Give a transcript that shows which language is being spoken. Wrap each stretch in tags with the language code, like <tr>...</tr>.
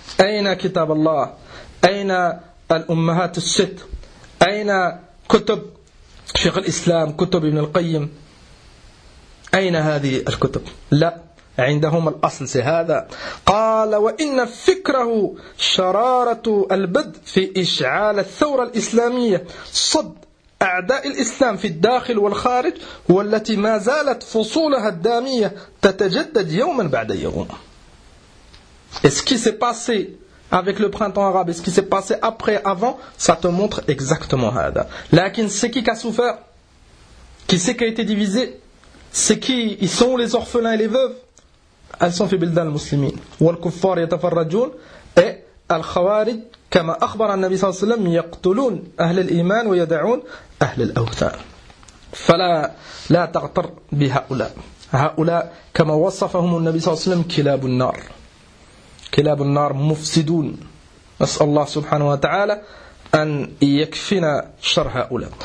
<ar>أين كتاب الله؟ أين الأمهات الست؟ أين كتب شيخ الإسلام؟ كتب ابن القيم؟ أين هذه الكتب؟ لا عندهم الأصل هذا. قال وإن فكره شرارة البدء في إشعال الثورة الإسلامية صد أعداء الإسلام في الداخل والخارج، والتي ما زالت فصولها الدامية تتجدد يوما بعد يوم.</ar> <fr>Est-ce qui s'est passé avec le printemps arabe, est-ce qui s'est passé après, avant, ça te montre exactement هذا.</fr> <ar>لكن</ar> <fr>c'est qui a souffert, qui c'est qui a été divisé, c'est qui, ils sont les orphelins et les veuves. Elles sont fait bildan al-muslimin.</fr> <ar>والكفار يتفرجون. Et الخوارج كما أخبر النبي صلى الله عليه وسلم يقتلون أهل الإيمان ويدعون أهل الأوثان. فلا لا تغتر بهؤلاء. هؤلاء كما وصفهم النبي صلى الله عليه وسلم كلاب النار. كلاب النار مفسدون. نسأل الله سبحانه وتعالى أن يكفينا شر هؤلاء.</ar>